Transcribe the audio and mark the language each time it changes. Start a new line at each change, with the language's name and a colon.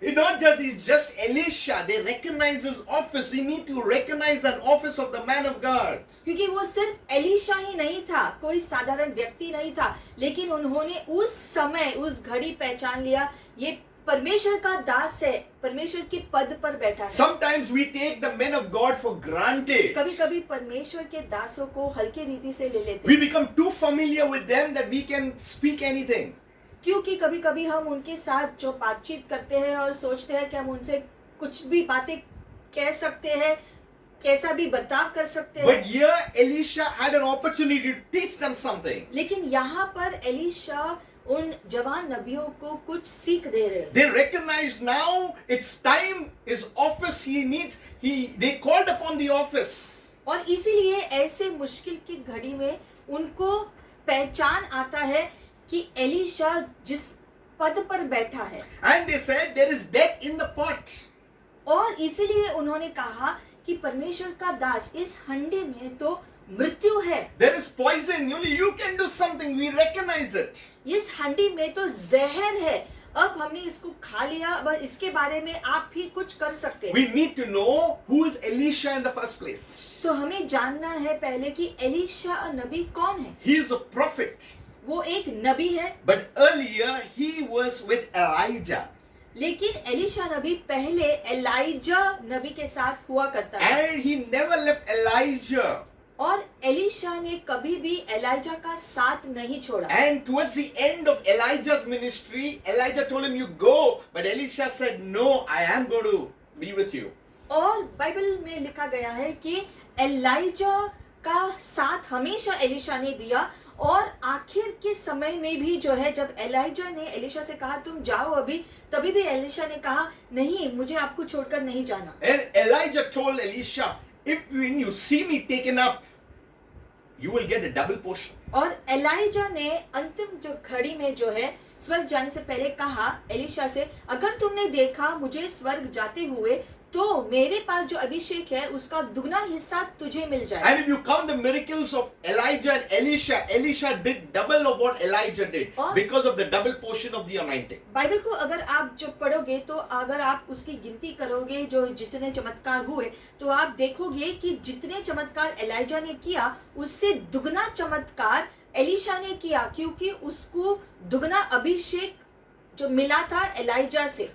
English: Not just he's just Elisha. They recognize his office. We need to recognize that office of the man of God.
Hindi: क्योंकि वो सिर्फ Elisha ही नहीं था, कोई साधारण व्यक्ति नहीं था, लेकिन उन्होंने उस समय उस घड़ी पहचान लिया ये परमेश्वर का दास है, परमेश्वर के पद पर बैठा है।
English: Sometimes we take the men of God for granted.
Hindi: कभी-कभी परमेश्वर के दासों को हल्के रीति से ले लेते
English: We
Hindi: हैं,
English: become too familiar with them that we can speak anything.
Hindi: क्योंकि कभी-कभी हम उनके साथ जो बातचीत करते हैं और सोचते हैं कि हम उनसे कुछ भी बातें कह सकते हैं, कैसा भी बर्ताव कर सकते हैं।
English: But here Elisha had an opportunity to teach them something.
Hindi: लेकिन यहाँ पर एलिशा उन जवान नबियों को कुछ सीख दे रहे हैं।
English: They recognized now it's time, his office he needs. They called upon the office.
Hindi: और इसीलिए ऐसे मुश्किल की घड़ी में उनको पहचान आता है कि एलिशा जिस पद पर बैठा है,
English: And they said there is death in the pot.
Hindi: और इसीलिए उन्होंने कहा कि परमेश्वर का दास इस हंडी में तो मृत्यु है,
English: There is poison. Only you can do something. We recognize it.
Hindi: इस हंडी में तो जहर है, अब हमने इसको खा लिया, अब इसके बारे में आप ही कुछ कर सकते हैं।
English: We need to know who is Elisha in the first place.
Hindi: तो हमें जानना है पहले कि एलिशा नबी कौन है।
English: He is a prophet.
Hindi: वो एक नबी है,
English: But earlier he was with Elijah.
Hindi: लेकिन एलिशा नबी पहले एलाइजा नबी के साथ हुआ करता है,
English: And he never left Elijah.
Hindi: और एलिशा ने कभी भी एलाइजा का साथ नहीं छोड़ा।
English: And towards the end of Elijah's ministry, Elijah told him, "You go." But Elisha said, "No, I am going to be with you."
Hindi: और बाइबल में लिखा गया है कि एलाइजा का साथ हमेशा एलिशा ने दिया, और आखिर के समय में भी जो है जब एलाइजा ने एलिशा से कहा तुम जाओ अभी, तभी भी एलिशा ने कहा नहीं, मुझे आपको छोड़कर नहीं जाना।
English: And Elijah told Elisha, "If when you see me taken up, you will get a double portion."
Hindi: और एलाइजा ने अंतिम जो घड़ी में जो है स्वर्ग जाने से पहले कहा एलिशा से, अगर तुमने देखा मुझे स्वर्ग जाते हुए तो मेरे पास जो अभिषेक है उसका दुगना हिस्सा तुझे मिल जाए।
English: And if you count the miracles of Elijah and Elisha, Elisha did double of what Elijah did
Hindi: और-
English: because of the double portion of the anointing.
Hindi: Bible को अगर आप जो पढ़ोगे तो अगर आप उसकी गिनती करोगे जो जितने चमत्कार हुए तो आप देखोगे कि जितने चमत्कार एलाइजा ने किया उससे दुगना चमत्कार एलिशा ने किया, क्योंकि उसको दुगना अभिषेक जो मिला था एलाइजा से।